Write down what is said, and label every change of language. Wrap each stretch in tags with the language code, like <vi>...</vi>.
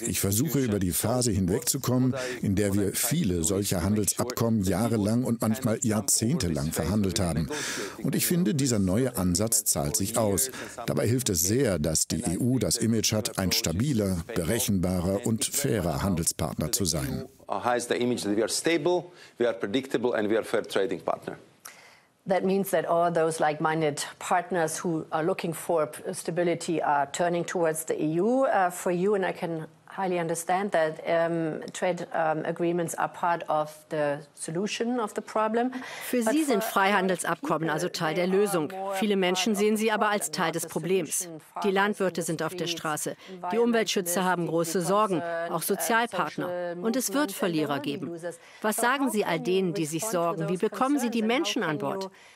<de>Ich versuche, über die Phase hinwegzukommen, in der wir viele solcher Handelsabkommen jahrelang und manchmal jahrzehntelang verhandelt haben. Und ich finde, dieser neue Ansatz zahlt sich aus. Dabei hilft es sehr, dass die EU das Image hat, ein stabiler, berechenbarer und fairer Handelspartner zu sein. Heißt das Image, dass wir stabil, wir sind predictable und wir sind</de> <en>fair trading partner. That means that all those like-minded partners who are looking for stability are turning towards the EU. For you, and I can highly understand that trade agreements are part of the solution of the problem.</en> <de>Für sie sind Freihandelsabkommen also Teil der Lösung. Viele Menschen sehen sie aber als Teil des Problems. Die Landwirte sind auf der Straße. Die Umweltschützer haben große Sorgen, auch Sozialpartner. Und es wird Verlierer geben. Was sagen Sie all denen, die sich sorgen? Wie bekommen Sie die Menschen an Bord?</de>